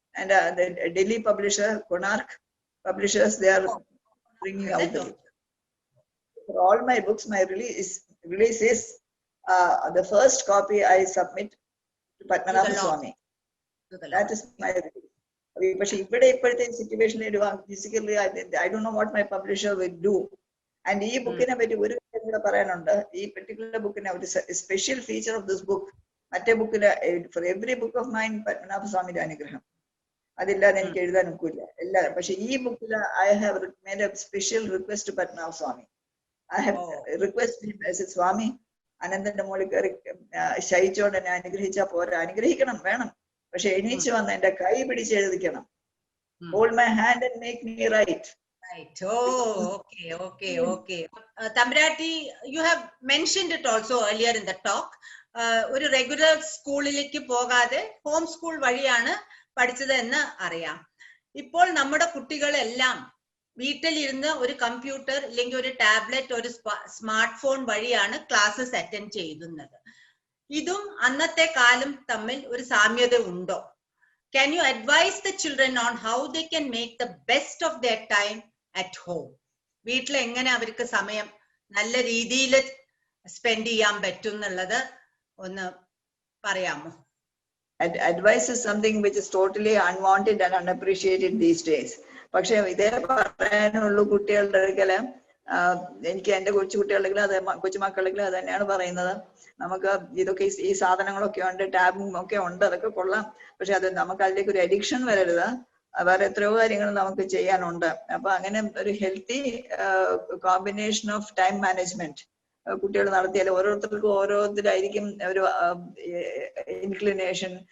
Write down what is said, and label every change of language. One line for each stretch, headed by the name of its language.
English: And the Delhi publisher, Konark Publishers, they are bringing out the book. For all my books, my release is the first copy I submit to Padmanabha Swami. That is my release.
Malayalam: പക്ഷെ ഇവിടെ ഇപ്പോഴത്തെ സിറ്റുവേഷനിൽ physically
English: I don't know what my publisher will do.
Malayalam: And ഈ ബുക്കിനെ പറ്റി ഒരു കാര്യം കൂടെ പറയാനുണ്ട്. ഈ പെർട്ടിക്കുലർ ബുക്കിനെ ഒരു
English: special feature of this book,
Malayalam: മറ്റേ ബുക്കില്
English: for every book of mine
Malayalam: Padmanabha സ്വാമിയുടെ അനുഗ്രഹം, അതില്ലാതെ എനിക്ക് എഴുതാൻ ഒക്കില്ല എല്ലാവരും. പക്ഷെ ഈ ബുക്കിൽ
English: I have made a special request to
Malayalam: Padmanabha Swami
English: I have requested him as a Swami.
Malayalam: അനന്തന്റെ മുകളിൽ കയറി ശയിച്ചോണ്ട് എന്നെ അനുഗ്രഹിച്ചാ പോരാ, അനുഗ്രഹിക്കണം വേണം, പക്ഷെ എണീച്ചു വന്ന് എന്റെ കൈ പിടിച്ച് എഴുതിക്കണം.
English: Hold my hand and make me right. Right. Oh, okay. Thambiratti, you have mentioned it also earlier in the talk.
Malayalam: ഒരു റെഗുലർ സ്കൂളിലേക്ക് പോകാതെ ഹോം സ്കൂൾ വഴിയാണ് പഠിച്ചത് എന്ന് അറിയാം. ഇപ്പോൾ നമ്മുടെ കുട്ടികളെല്ലാം വീട്ടിലിരുന്ന് ഒരു കമ്പ്യൂട്ടർ അല്ലെങ്കിൽ ഒരു ടാബ്ലറ്റ്, ഒരു സ്മാർട്ട് ഫോൺ വഴിയാണ് ക്ലാസ്സസ് അറ്റൻഡ് ചെയ്യുന്നത്. ഇതും അന്നത്തെ കാലം തമ്മിൽ ഒരു സാമ്യത ഉണ്ടോ?
English: Can you advise the children on how they can make the best of their time at home?
Malayalam: വീട്ടിൽ എങ്ങനെ അവർക്ക് സമയം നല്ല രീതിയിൽ സ്പെൻഡ് ചെയ്യാൻ പറ്റും എന്നുള്ളത് ഒന്ന് പറയാമോ?
English: Advice is something which is totally unwanted and unappreciated these days.
Malayalam: പക്ഷെ ഇതേ പറയാനുള്ളൂ കുട്ടികളുടെ അടുക്കല്. എനിക്ക് എന്റെ കൊച്ചുകുട്ടികളുടെങ്കിലും അത് കൊച്ചുമക്കളുടെങ്കിലും അത് തന്നെയാണ് പറയുന്നത്. നമുക്ക് ഇതൊക്കെ ഈ സാധനങ്ങളൊക്കെ ഉണ്ട്, ടാബും ഒക്കെ ഉണ്ട്, അതൊക്കെ കൊള്ളാം, പക്ഷെ അത് നമുക്ക് അതിലേക്ക് ഒരു അഡിക്ഷൻ വരരുത്. വേറെ എത്രയോ കാര്യങ്ങൾ നമുക്ക് ചെയ്യാനുണ്ട്. അപ്പൊ അങ്ങനെ ഒരു
English: healthy combination of time management
Malayalam: കുട്ടികൾ നടത്തിയാൽ ഓരോരുത്തർക്കും ഓരോരുത്തരായിരിക്കും ഒരു ഇൻക്ലിനേഷൻ.